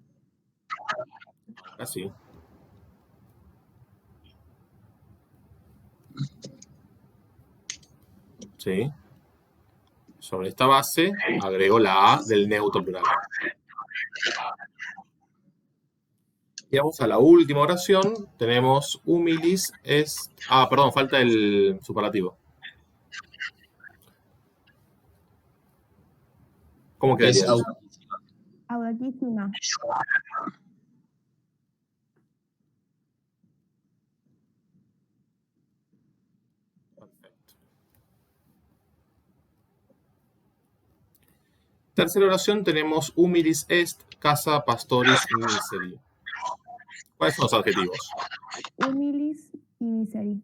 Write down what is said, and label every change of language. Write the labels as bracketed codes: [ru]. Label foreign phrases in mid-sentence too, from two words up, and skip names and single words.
[es] Así. Sí. Sobre esta base agrego la A del neutro plural. Y vamos a la última oración. Tenemos [la] humilis est... [es] Ah, perdón, falta el superlativo. ¿Cómo quedaría Es eso? Audacísima. Perfecto. Tercera oración tenemos [la] humilis est casa pastoris miseri. [es] ¿Cuáles son los adjetivos? Humilis y miseri.